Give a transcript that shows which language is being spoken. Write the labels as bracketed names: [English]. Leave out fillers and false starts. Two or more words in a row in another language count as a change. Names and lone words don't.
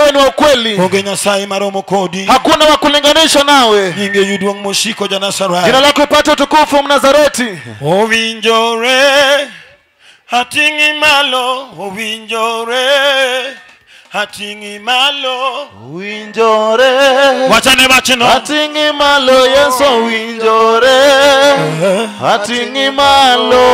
[Swahili] ni wa ukweli. [Luo (Kenya and Tanzania)] Onge Nyasaye maromo kodi. [Swahili] Hakuna wa kulinganisha nawe. [Luo (Kenya and Tanzania)] Nyinge yuduong moshiko ja Nazareth. [Swahili] Jina lako ipate utukufu Mnazareti. [Luo (Kenya and Tanzania)] Owinjore hatingi malo. Owinjore hatingi malo. Owinjore wachane wachino. Hatingi malo Yesu owinjore. Hatingi malo.